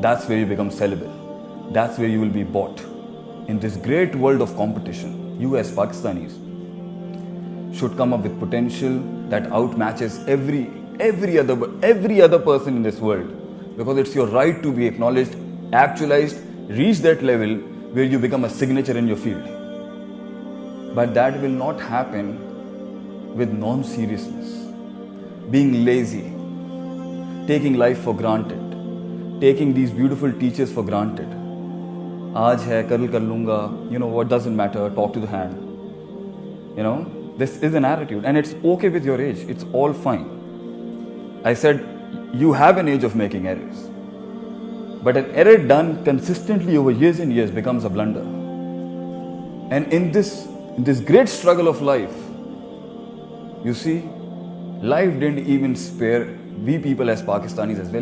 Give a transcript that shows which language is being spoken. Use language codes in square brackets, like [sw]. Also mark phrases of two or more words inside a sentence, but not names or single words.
[en] That's where you become sellable. That's where you will be bought. In this great world of competition, you as Pakistanis should come up with potential that outmatches every other person in this world, because it's your right to be acknowledged, actualized, reach that level where you become a signature in your field. But that will not happen with non-seriousness, being lazy, taking life for granted, taking these beautiful teachers for granted. [ur] آج ہے، کل کر لوں گا, [en] what doesn't matter, talk to the hand. This is an attitude, and it's okay with your age, it's all fine. I said, you have an age of making errors. But an error done consistently over years and years becomes a blunder. And in this great struggle of life, you see, life didn't even spare we people as Pakistanis as well.